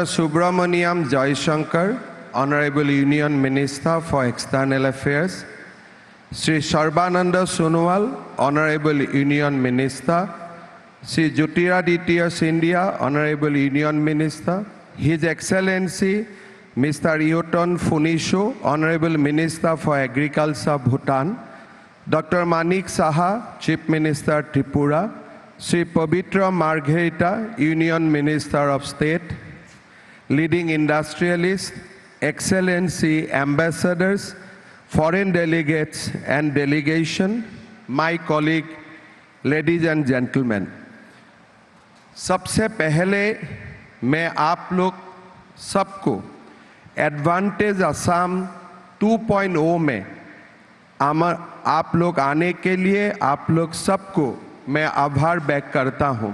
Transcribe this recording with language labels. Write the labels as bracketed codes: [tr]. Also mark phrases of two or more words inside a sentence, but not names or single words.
[en] Subramaniam Jaishankar, Honorable Union Minister for External Affairs, Sri Sarbananda Sonowal, Honorable Union Minister, Sri Jyotiraditya Scindia, Honorable Union Minister, His Excellency Mr. Eoton Phunisho, Honorable Minister for Agriculture, Bhutan, Dr. Manik Saha, Chief Minister, Tripura, Sri Pavitra Margherita, Union Minister of State, leading industrialists, Excellency ambassadors, foreign delegates and delegation, my colleague, ladies and gentlemen. [hi] सबसे पहले मैं आप लोग सबको एडवांटेज असम 2.0 में आप लोग आने के लिए आप लोग सबको मैं आभार व्यक्त करता हूं।